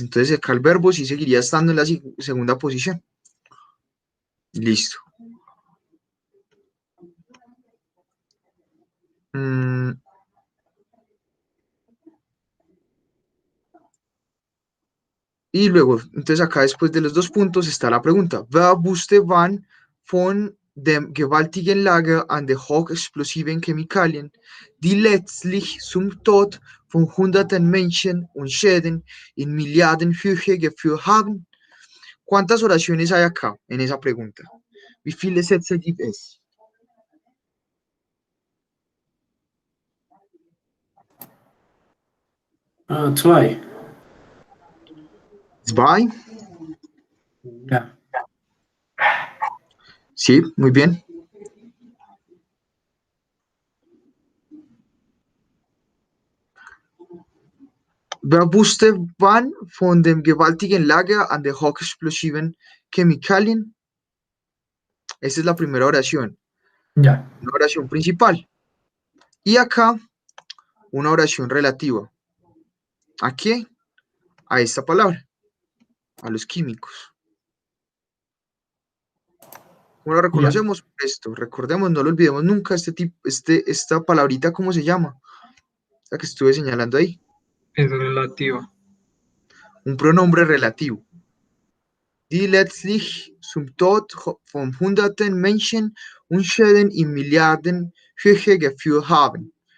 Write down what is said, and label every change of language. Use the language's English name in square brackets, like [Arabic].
[Spanish] Entonces, acá el verbo sí seguiría estando en la segunda posición. Listo. Y luego, entonces acá después de los dos puntos está la pregunta. [German] Wer wusste wann von dem gewaltigen Lager an der hochexplosiven Chemikalien, die letztlich zum Tod von hunderten Menschen und Schäden in Milliardenhöhe geführt haben? [Spanish] ¿Cuántas oraciones hay acá en esa pregunta? [German] Wie viele Sätze gibt es? Zwei. Zwei. Ja. [Spanish] Sí, muy bien. [German] Wer wusste wann von dem gewaltigen Lager an der hochexplosiven Chemikalien? [Spanish] Esa es la primera oración, Ya. una oración principal. Y acá, una oración relativa. ¿A qué? A esta palabra, a los químicos. ¿Cómo lo reconocemos? Esto, recordemos, no lo olvidemos nunca, esta palabrita, ¿cómo se llama? La que estuve señalando ahí. Es relativo. Un pronombre relativo. [German] Die letztlich zum Tod von hunderten Menschen und Schäden in Milliarden Höhe geführt haben.